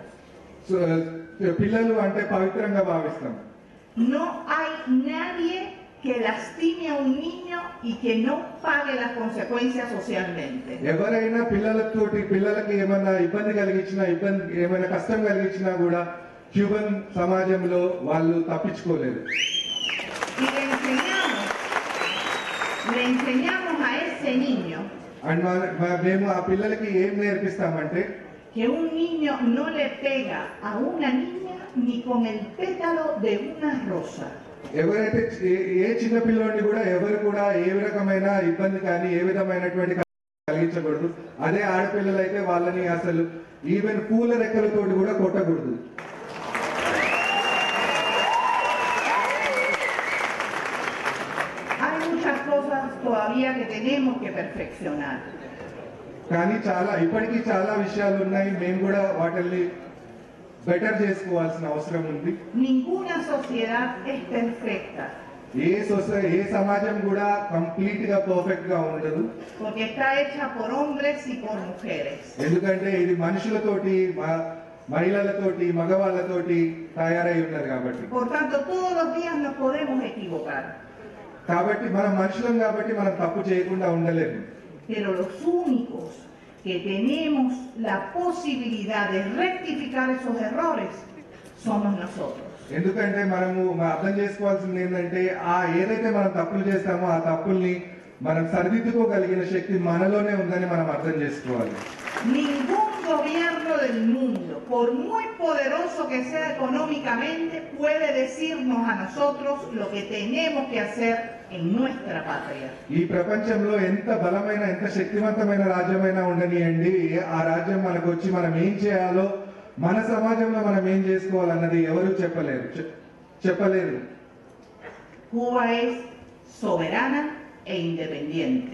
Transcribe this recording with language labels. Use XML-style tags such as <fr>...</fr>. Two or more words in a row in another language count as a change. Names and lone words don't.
<te>పిల్లలు అంటే పవిత్రంగా భావిస్తాం.</te> <es>No hay nadie que lastime a un niño y que no pague las consecuencias socialmente.</es> <te>ఎవరైనా పిల్లలకి ఏమైనా ఇబ్బంది కలిగించినా ఏమైనా కష్టం కలిగించినా కూడా క్యూబన్ సమాజంలో వాళ్ళు తప్పించుకోలేరు.</te> <es>Y le enseñamos a ese niño</es> <te>అండ్ మేము ఆ పిల్లలకి ఏం నేర్పిస్తామంటే</te> <es>que un niño no le pega a una niña ni con el pétalo de una rosa.</es> <te>ఎవరైతే ఏ చిన్న పిల్లోడిని కూడా ఎవరు కూడా ఏ రకమైన ఇబ్బంది కానీ ఏ విధమైనటువంటి కలిగించకూడదు. అదే ఆడపిల్లలు అయితే వాళ్ళని అసలు ఈవెన్ పూల రెక్కలతోటి కూడా కొట్టకూడదు.</te> <es>Hay muchas cosas todavía que tenemos que perfeccionar.</es> <te>కానీ ఇప్పటికీ చాలా విషయాలు ఉన్నాయి, మేము కూడా వాటిని బెటర్ చేసుకోవాల్సిన అవసరం ఉంది.</te> <es>Ninguna sociedad es perfecta.</es> <te>ఏ సమాజం కూడా కంప్లీట్ గా పర్ఫెక్ట్ గా ఉండదు.</te> <es>Porque está hecha por hombres y por mujeres.</es> <te>ఎందుకంటే ఇది మనుషులతోటి మహిళలతోటి మగవాళ్ళతోటి తయారై ఉన్నది కాబట్టి.</te> <es>Por tanto, todos los días nos podemos equivocar.</es> <te>కాబట్టి మనం మనుషులం కాబట్టి మనం తప్పు చేయకుండా ఉండలేము.</te> <es>Pero los únicos que tenemos la posibilidad de rectificar esos errores somos nosotros.</es> <te>ఎందుకంటే మనము అర్థం చేసుకోవాల్సింది ఏంటంటే ఏదైతే మనం తప్పులు చేస్తామో ఆ తప్పుల్ని మనం సరిదిద్దుకోగలిగిన శక్తి మనలోనే ఉందని మనం అర్థం చేసుకోవాలి.</te> <es>Ningún gobierno del mundo, por muy poderoso que sea económicamente, puede decirnos a nosotros lo que tenemos que hacer en nuestra patria.</es> <te>ఈ ప్రపంచంలో ఎంత బలమైన ఎంత శక్తివంతమైన రాజ్యమైనా ఉండనియండి, ఆ రాజ్యం మనకు వచ్చి మనం ఏం చేయాలో మన సమాజంలో మనం ఏం చేసుకోవాలన్నది ఎవరు చెప్పలేరు.</te> <es>Cuba es soberana e independiente.</es>